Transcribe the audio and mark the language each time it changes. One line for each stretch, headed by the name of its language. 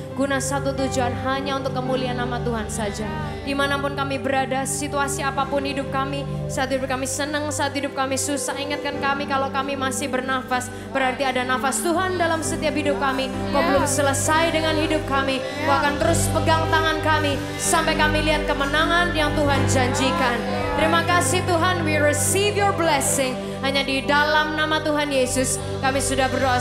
Indonesian: Guna satu tujuan, hanya untuk kemuliaan nama Tuhan saja. Dimanapun kami berada, situasi apapun hidup kami, saat hidup kami senang, saat hidup kami susah, ingatkan kami kalau kami masih bernafas. Berarti ada nafas Tuhan dalam setiap hidup kami. Kau belum selesai dengan hidup kami. Kau akan terus pegang tangan kami sampai kami lihat kemenangan yang Tuhan janjikan. Terima kasih Tuhan,
English: we receive your blessing.
Indonesian: Hanya di dalam nama Tuhan Yesus kami sudah berdoa.